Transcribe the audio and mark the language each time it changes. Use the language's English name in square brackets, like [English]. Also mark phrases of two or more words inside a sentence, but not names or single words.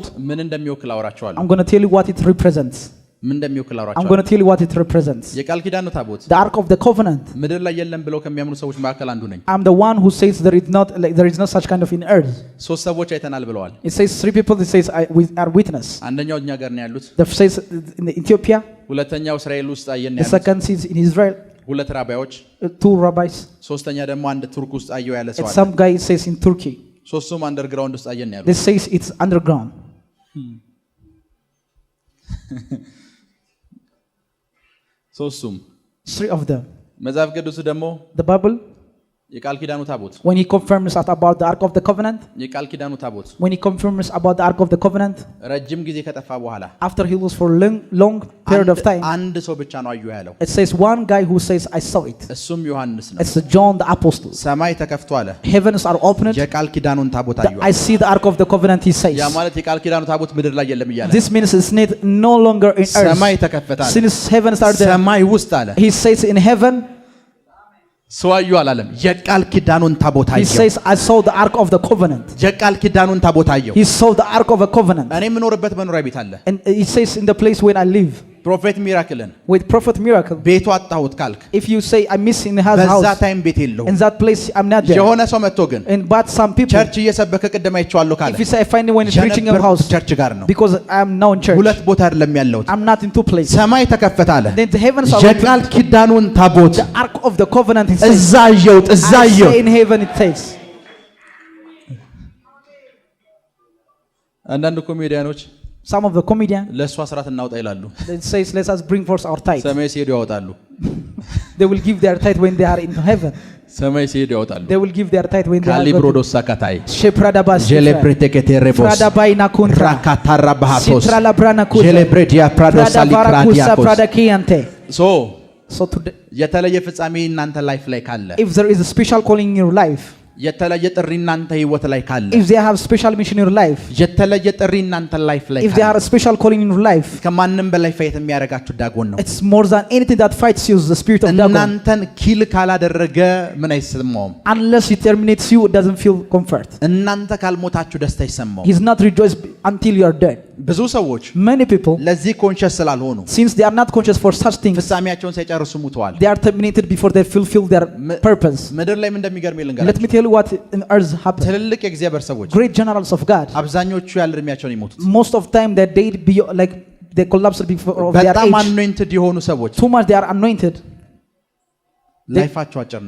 [Amharic] ምን እንደሚወክል አወራቸዋለሁ። [English] I'm going to tell you what it represents. [Amharic] ምን እንደሚወክል [English] I'm [Amharic] አወራቸዋለሁ። [English] going to tell you what it represents. [Amharic] የቃል ኪዳኑ ታቦት [English] The ark of the covenant. [Amharic] ምድር ላይ የለም ብለው ከሚያምኑ ሰዎች መካከል አንዱ ነኝ። [English] I'm the one who says there is not such kind of in earth. [Amharic] ሶስት ሰዎች አይተናል ብለዋል። [English] It says 3 people. It says we are witness. [Amharic] አንደኛው እኛ ጋር ነው ያሉት። [English] The says in Ethiopia. [Amharic] ሁለተኛው እስራኤል ውስጥ አየን [English] The [Amharic] ያሉት። [English] second is in Israel. [Amharic] ሁለት ራባዮች። [English] 2 rabbis. [Amharic] ሶስተኛ ደግሞ አንድ ቱርክ ውስጥ አየው ያለ ሰው [English] And [Amharic] አለ። [English] some guy says in Turkey. [Amharic] ሶስቱም አንደርግራውንድ ውስጥ አየን ያሉት። [English] This says it's underground. [Amharic] ሶስቱም [English] 3 of them. [Amharic] መጽሐፍ ቅዱስ ደግሞ [English] The Bible, [Amharic] የቃል ኪዳኑ ታቦት [English] when he confirms about the ark of the covenant, [Amharic] የቃል ኪዳኑ ታቦት [English] when he confirms about the ark of the covenant, [Amharic] ረጅም ጊዜ ከጠፋ በኋላ [English] after he was for long period of time, [Amharic] አንድ ሰው ብቻ ነው አየሁ ያለው። [English] it says one guy who says I saw it. [Amharic] እሱም ዮሐንስ ነው። [English] It's John the apostle. [Amharic] ሰማይ ተከፍቶ አለ። [English] Heavens are opened. [Amharic] የቃል ኪዳኑን ታቦት አየሁ። [English] I see the ark of the covenant, he says. [Amharic] ያ ማለት የቃል ኪዳኑ ታቦት ምድር ላይ የለም እያለ [English] This means it's not no longer in [Amharic] ሰማይ [English] earth. [Amharic] ተከፈተ አለ። [English] Since heavens are there, [Amharic] ሰማይ ውስጥ አለ። [English] he says in heaven, [Amharic] ሰው አየሁ አላለም። የቃል ኪዳኑን ታቦት [English] he [Amharic] አየሁ። [English] says I saw the ark of the covenant. [Amharic] የቃል ኪዳኑን ታቦት አየሁ። [English] He saw the ark of a covenant. [Amharic] እኔ የምኖርበት መኖሪያ ቤት አለ። [English] And he says in the place where I live, prophet miracle with prophet miracle, [Amharic] ቤቱ አጣሁት ካልክ [English] if you say I miss in his [Amharic] በዛ [English] house, [Amharic] ታይም ቤት የለውም። [English] in that place I'm not there. [Amharic] የሆነ ሰው መጥቶ ግን [English] And but some people, [Amharic] ቸርች እየሰበከ ቅድም አይቼዋለሁ ካለ [English] if you say I find it when it's preaching in your house, [Amharic] ቸርች ጋር ነው። [English] because I am now in church, [Amharic] ሁለት ቦታ አይደለም ያለሁት። [English] I'm not in 2 places. [Amharic] ሰማይ ተከፈተ አለ። [English] Then the heavens are [Amharic] የቃል [English] opened. [Amharic] ኪዳኑን ታቦት [English] The ark of the covenant, he says, [Amharic] እዛ አየሁት፣ እዛ [English] I [Amharic] አየሁት። [English] say in heaven, it says. [Amharic] አንዳንድ ኮሜዲያኖች [English] Some of the comedians, [Amharic] ለእሱ አስራት እናውጣ ይላሉ። [English] they says let us bring forth our tithe. [Amharic] ሰማይ ሲሄዱ ያወጣሉ። [English] They will give their tithe when they are in heaven. [Amharic] ሰማይ ሲሄዱ ያወጣሉ። [English] They will give their tithe when they are ካሊብሮዶስ ሳካታይ Shepradabas. ጀሌፕሬቴኬቴሬቦስ Pradabaina kuntra. ራካታራ ባሃቶስ Shitralabrana kuntra. ጀሌፕሬዲያ ፕራዶስ Pradavarakusa አሊክራዲያኮስ pradakiante. [Amharic] ሶ [English] So today, [Amharic] የተለየ ፍጻሜ እናንተ ላይፍ ላይ ካለ [English] if there is a special calling in your life, [Amharic] የተለየ ጥሪ እናንተ ህይወት ላይ ካለ [English] if they have special mission in your life, [Amharic] የተለየ ጥሪ እናንተ ላይፍ ላይ [English] if they have [Amharic] ካለ [English] a special calling in your life, [Amharic] ከማንም በላይ ፋይት የሚያደርጋችሁ ዳጎን ነው። [English] it's more than anything that fights you, the spirit of Dagon. [Amharic] እናንተን ኪል ካላደረገ ምን አይሰማውም። [English] Unless he terminates you, it doesn't feel comfort. [Amharic] እናንተ ካልሞታችሁ ደስታ አይሰማውም። [English] He's not rejoiced until you are dead. [Amharic] ብዙ ሰዎች [English] Many people, [Amharic] ለዚህ ኮንሸስ ስላልሆኑ [English] since they are not conscious for such things, [Amharic] ፍጻሜያቸውን ሳይጨርሱ ሙተዋል። [English] they are terminated before they fulfill their purpose. [Amharic] ምድር ላይ ምን እንደሚገርም [English] Let [Amharic] ልንገራችሁ። [English] me tell you what in earth happened. [Amharic] ትልልቅ የእግዚአብሔር ሰዎች [English] Great generals of God, [Amharic] አብዛኞቹ ያለ እድሜያቸውን ይሞቱት። [English] most of time they died like they collapsed before of their [Amharic] በጣም [English] age. [Amharic] አኖይንትድ የሆኑ ሰዎች [English] Too much they are anointed. [Amharic] ላይፋቸው አጭር ነው።